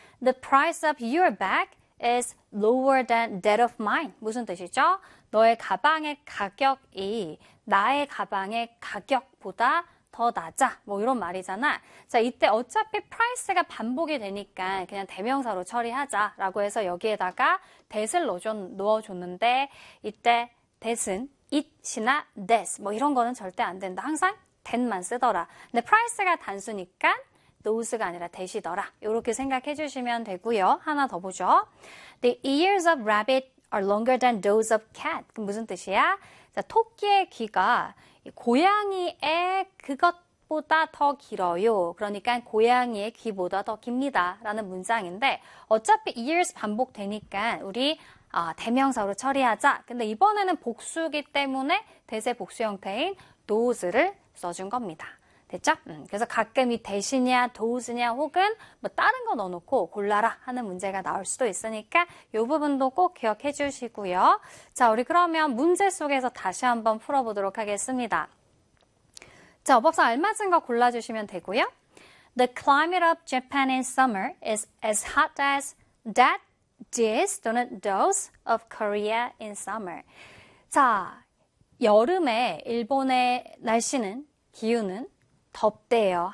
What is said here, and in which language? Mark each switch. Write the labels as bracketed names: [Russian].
[English] The price of your bag is lower than that of mine. [Korean] 무슨 뜻이죠? 너의 가방의 가격이 나의 가방의 가격보다 더 낮아. 뭐 이런 말이잖아. 자, 이때 어차피 price가 반복이 되니까 그냥 대명사로 처리하자라고 해서 여기에다가 that을 넣어줬는데 이때 that은 it이나 that 뭐 이런 거는 절대 안 된다. 항상 that만 쓰더라. 근데 price가 단수니까 those가 아니라 that이더라. 이렇게 생각해 주시면 되고요. 하나 더 보죠. [English] The ears of rabbit are longer than those of cat. [Korean] 그럼 무슨 뜻이야? 자, 토끼의 귀가 고양이의 그것보다 더 길어요. 그러니까 고양이의 귀보다 더 깁니다라는 문장인데 어차피 ears 반복되니까 우리 대명사로 처리하자. 근데 이번에는 복수기 때문에 대세 복수 형태인 those를 써준 겁니다. 됐죠? 그래서 가끔 이 대신이야, 도우즈냐, 혹은 뭐 다른 거 넣어놓고 골라라 하는 문제가 나올 수도 있으니까 이 부분도 꼭 기억해 주시고요. 자, 우리 그러면 문제 속에서 다시 한번 풀어보도록 하겠습니다. 자, 법상 알맞은 거 골라주시면 되고요. [English] The climate of Japan in summer is as hot as that is 또는 those of Korea in summer. [Korean] 자, 여름에 일본의 날씨는, 기후는 덥대요.